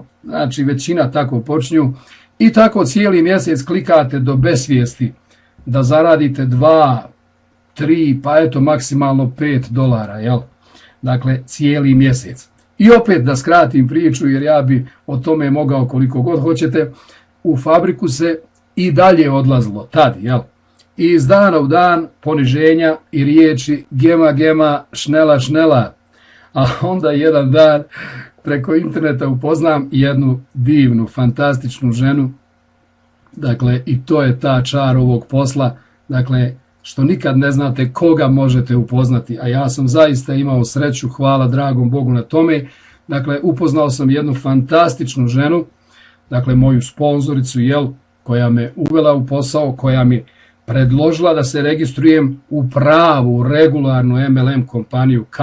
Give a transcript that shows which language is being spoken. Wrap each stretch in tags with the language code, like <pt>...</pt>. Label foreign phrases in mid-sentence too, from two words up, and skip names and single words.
<bs>Znači, većina tako počinju i tako cijeli mjesec klikate do besvijesti da zaradite 2, 3, pa eto maksimalno $5, jel? Dakle, cijeli mjesec. I opet da skratim priču, jer ja bi o tome mogao koliko god hoćete, u fabriku se i dalje odlazilo tad, jel? I iz dana u dan poniženja i riječi</bs> <de>gema gema, šnela šnela,</de> <bs>a onda jedan dan preko interneta upoznam jednu divnu, fantastičnu ženu, dakle i to je ta čar ovog posla, dakle što nikad ne znate koga možete upoznati, a ja sam zaista imao sreću, hvala dragom Bogu na tome, dakle upoznao sam jednu fantastičnu ženu, dakle moju sponzoricu, jel, koja me uvela u posao, koja mi predložila da se registrujem u pravu, regularnu MLM kompaniju,</bs>